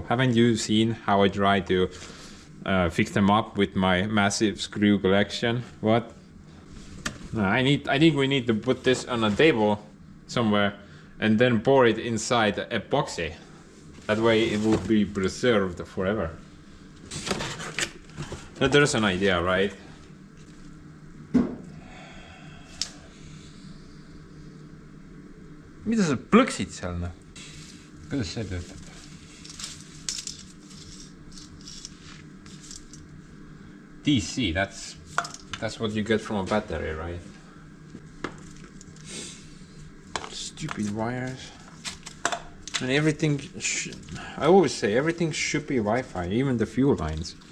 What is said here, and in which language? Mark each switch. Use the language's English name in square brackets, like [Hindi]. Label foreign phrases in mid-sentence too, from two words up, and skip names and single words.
[English] Haven't you seen how I try to fix them up with my massive screw collection? What? No, I think we need to put this on a table somewhere and then pour it inside epoxy. That way it will be preserved forever. But there's an idea, right? [Estonian] Mida sa plõksid seal, noh? Kuidas see töötab? [English] DC, that's what you get from a battery, right? Stupid wires. And everything, I always say, everything should be Wi-Fi, even the fuel lines.